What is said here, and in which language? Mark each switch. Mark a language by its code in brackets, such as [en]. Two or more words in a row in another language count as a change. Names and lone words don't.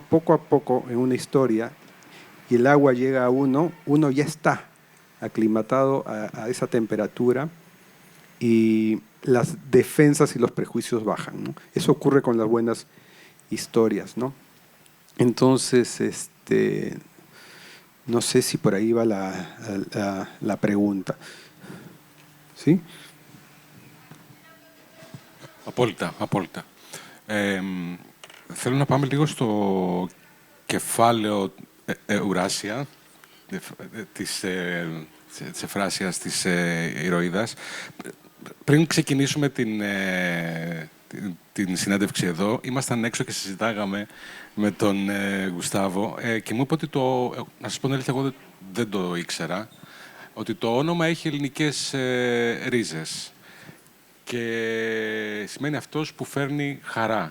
[es] Poco a poco en una historia, y el agua llega a uno ya está aclimatado a esa temperatura y las defensas y los prejuicios bajan, ¿no? Eso ocurre con las buenas historias, ¿no? Entonces, no sé si por ahí va la pregunta. ¿Sí? [el] Απόλυτα. Θέλω να πάμε λίγο στο κεφάλαιο Eurásια της Εφράσιας, της ηρωίδας. Πριν ξεκινήσουμε την συνέντευξη εδώ, ήμασταν έξω και συζητάγαμε με τον Γουστάβο και μου είπε ότι να σας πω την αλήθεια, εγώ δεν το ήξερα, ότι το όνομα έχει ελληνικές ρίζες και σημαίνει αυτός που φέρνει χαρά.